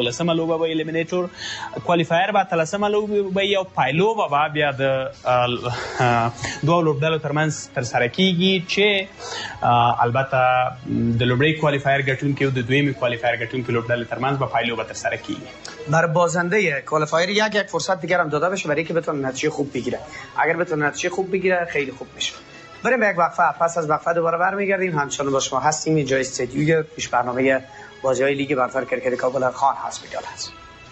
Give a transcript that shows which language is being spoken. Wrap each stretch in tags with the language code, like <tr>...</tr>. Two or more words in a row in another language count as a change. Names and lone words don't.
<ps>15مه لوبه به الیمینیټور، کوالیفایر به 13مه لوبه به او پایلوبه به بیا د دوه لوبډلو ترمنځ ترسره کیږي چې البته د لومړۍ کوالیفایر ګټونکي او د دویمې کوالیفایر ګټونکي لوبډلې ترمنځ به پایلوبه ترسره کیږي.</ps> <fa>بر بازنده کوالیفایر یک فرصت دیگر هم داده بشه برای که بتونه نتیجه خوب بگیره. اگر بتونه نتیجه خوب بگیره خیلی خوب میشه. بریم به یک وقفه. پس از وقفه دوباره برمیگردیم. همچنان با شما هستیم. اینجا استودیوی پیش برنامه بازی‌های لیگ برتر کریکت کابل خان هسپیتل هست.</fa>